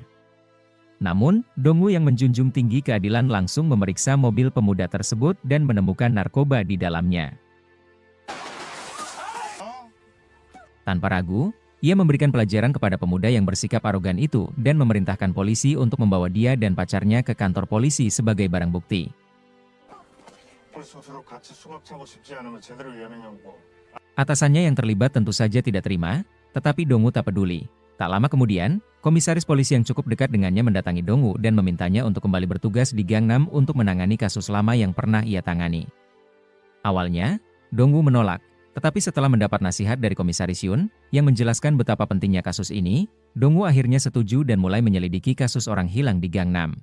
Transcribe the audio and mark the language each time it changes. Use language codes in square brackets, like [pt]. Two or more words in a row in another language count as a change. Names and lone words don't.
[id] Namun, Dong-woo yang menjunjung tinggi keadilan langsung memeriksa mobil pemuda tersebut dan menemukan narkoba di dalamnya. Tanpa ragu, ia memberikan pelajaran kepada pemuda yang bersikap arogan itu dan memerintahkan polisi untuk membawa dia dan pacarnya ke kantor polisi sebagai barang bukti. [ko] 스스로 같이 수갑차고 싶지 않으면 제대로 위험했냐고. [id] Atasannya yang terlibat tentu saja tidak terima, tetapi Dongwoo tak peduli. Tak lama kemudian, komisaris polisi yang cukup dekat dengannya mendatangi Dongwoo dan memintanya untuk kembali bertugas di Gangnam untuk menangani kasus lama yang pernah ia tangani. Awalnya, Dongwoo menolak, tetapi setelah mendapat nasihat dari komisaris Yoon, yang menjelaskan betapa pentingnya kasus ini, Dongwoo akhirnya setuju dan mulai menyelidiki kasus orang hilang di Gangnam.